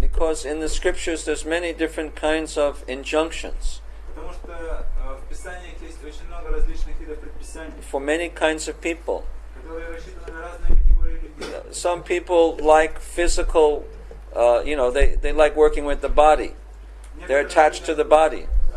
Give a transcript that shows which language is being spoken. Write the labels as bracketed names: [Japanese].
[English] Because in the scriptures there's many different kinds of injunctions [Russian] Потому что в Писаниях есть очень много различных видов предписаний, [English] for many kinds of people. [Russian] которые рассчитаны на разные категории людей. [English] Some people like physical, they like working with the body. They're attached to the body.